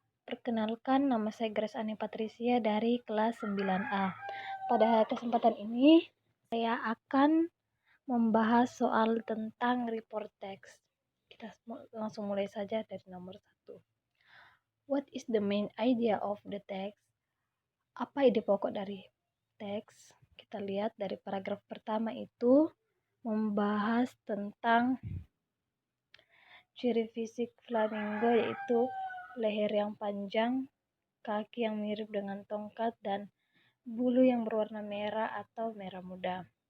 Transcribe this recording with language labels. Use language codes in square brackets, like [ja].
[id] Perkenalkan, nama saya Grace Ani Patricia dari kelas 9A. Pada kesempatan ini, saya akan membahas soal tentang report text. Kita langsung mulai saja dari nomor 1. [en] What is the main idea of the text? [id] Apa ide pokok dari teks? Kita lihat dari paragraf pertama itu membahas tentang ciri fisik flamingo, yaitu leher yang panjang, kaki yang mirip dengan tongkat, dan bulu yang berwarna merah atau merah muda.